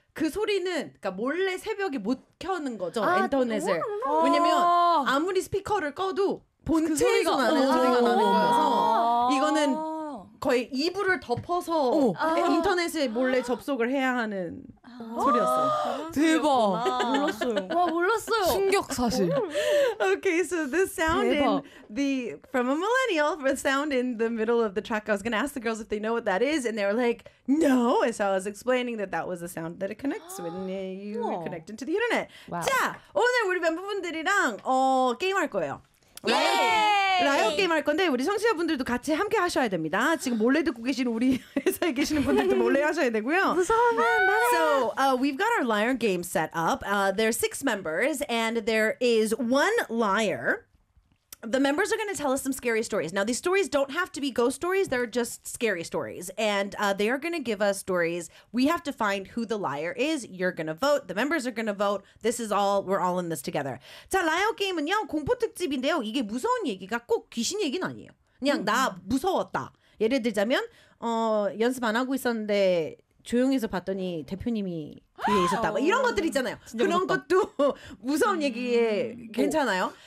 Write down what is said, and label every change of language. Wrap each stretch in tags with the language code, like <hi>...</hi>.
<ko>그 소리는 그러니까 몰래 새벽에 못 켜는 거죠. 아, 인터넷을. 왜냐면 아무리 스피커를 꺼도 본체에서 그 나는 소리가 나는 거여서 이거는 거의 이불을 덮어서 인터넷에 몰래 접속을 해야 하는 소리였어요. 대박. 몰랐어요. 와, 몰랐어요. 충격 사실.</ko> <en>Okay, so the sound from a millennial, the sound in the middle of the track, I was going to ask the girls if they know what that is, and they were like, no. So I was explaining that that was the sound that it connects when you connect into the internet. Wow.</en> <ko>자, 오늘 우리 멤버분들이랑 게임할 거예요. 라이어 게임 할 건데 우리 청취자분들도 같이 함께 하셔야 됩니다. 지금 몰래 듣고 계신 우리 회사에 계시는 분들도 몰래 하셔야 되고요. 무서워.</ko> <en>So we've got our liar game set up. There are 6 members and there is 1 liar. The members are going to tell us some scary stories. Now, these stories don't have to be ghost stories. They're just scary stories. And they are going to give us stories. We have to find who the liar is. You're going to vote. The members are going to vote. This is all, we're all in this together.</en> <ko>자, 라이어 게임은요, 공포 특집인데요. 이게 무서운 얘기가 꼭 귀신 얘기는 아니에요. 그냥 나 무서웠다. 예를 들자면, 연습 안 하고 있었는데 조용해서 봤더니 대표님이 뒤에 있었다. 이런 것들 있잖아요. 그런 것도 무서운 얘기에 괜찮아요.</ko>